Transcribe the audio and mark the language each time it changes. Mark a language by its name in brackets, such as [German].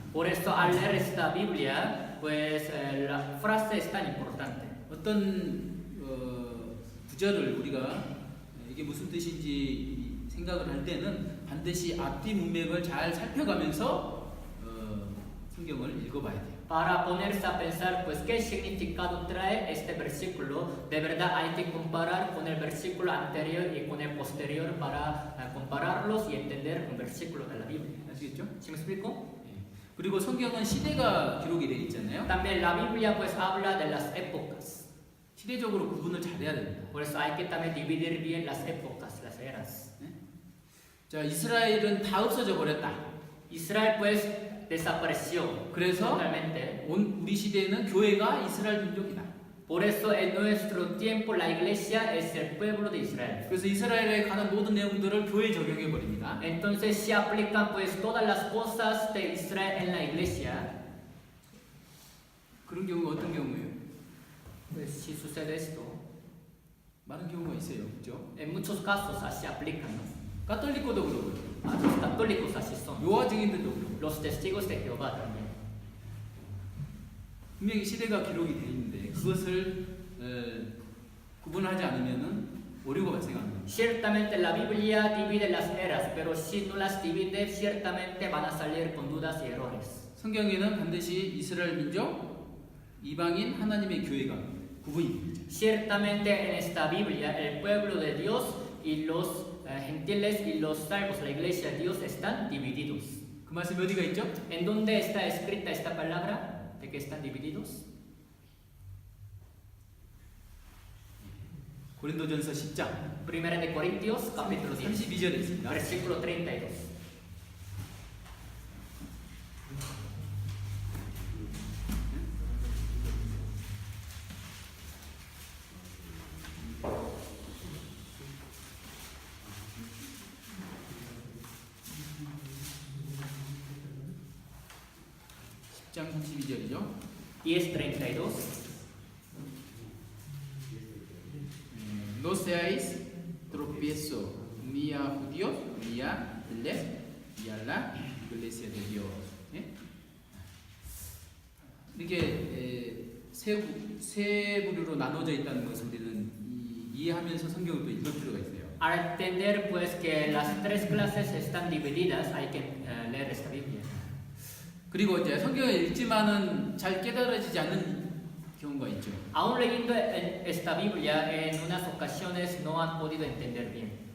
[Spanish] Por eso al leer esta Biblia, pues la frase es tan importante. [Korean] 어떤 구절을 우리가 이게 무슨 뜻인지 생각을 할 때는 반드시 앞뒤 문맥을 잘 살펴가면서 성경을 읽어봐야 돼요. [Spanish] Para ponerse a pensar, pues, qué significado trae este versículo, de verdad hay que comparar con el versículo anterior y con el posterior para compararlos y entender un versículo de la Biblia. [Korean] 아시겠죠? [Spanish] ¿Sí me explico? [Korean] 그리고 성경은 시대가 기록이 되어 있잖아요. [Spanish] También la Biblia, pues, habla de las épocas. [Korean] 시대적으로 구분을 잘해야 됩니다. [Spanish] Por eso hay que también dividir bien las épocas, las eras. [Korean] 자, 이스라엘은 다 없어져 버렸다. [Spanish] Israel, pues, desapareció [Korean] 그래서 [Spanish] totalmente. [Korean] 우리 시대에는 교회가 이스라엘 민족이다. [Spanish] Por eso en nuestro tiempo la iglesia es el pueblo de Israel. [Korean] 그래서 이스라엘에 관한 모든 내용들을 교회에 적용해 버립니다. [Spanish] Entonces se aplican pues todas las cosas de Israel en la iglesia. [Korean] 그런 경우가 어떤 경우예요? [Spanish] Pues si sucede esto, [Korean] 많은 경우가 있어요. 그렇죠? [Spanish] en muchos casos así aplican, ¿no? [Korean] 가톨릭고도 그러고요. [Spanish] Los católicos así son. [Korean] 요한 증인들도 그러고. [Spanish] Los testigos de Jehová también. [Korean] 분명히 시대가 기록이 되어 있는데 그것을 구분하지 않으면은 오류가 발생하는 겁니다. [Spanish] Ciertamente la Biblia divide las eras, pero si no las divide, ciertamente van a salir con dudas y errores. [Korean] 성경에는 반드시 이스라엘 민족, 이방인, 하나님의 교회가 구분이 됩니다. [Spanish] Ciertamente en esta Biblia el pueblo de Dios y los gentiles y los salvos, la iglesia de Dios están divididos. [Korean] 그 말씀이 어디가 있죠? [Spanish] ¿En dónde está escrita esta palabra de que están divididos? [Korean] 고린도전서 10장 [Spanish] Primera de Corintios, capítulo 10, [Korean] 32절에 있습니다. [Spanish] versículo 32. [Korean] 장 32절이죠. [Spanish] 10:32. No seáis tropiezo ni a judíos ni a gentiles y a la iglesia de Dios. [Korean] 예? 이렇게 세 부류로 나눠져 있다는 것을 우리는 이해하면서 성경을 또 읽을 필요가 있어요. [Spanish] Al entender pues que las tres clases están divididas, hay que leer esta Biblia. [Korean] 그리고 이제 성경을 읽지만은 잘 깨달아지지 않는 경우가 있죠. [Spanish] Aún leyendo esta Biblia, en unas ocasiones no han podido entender bien.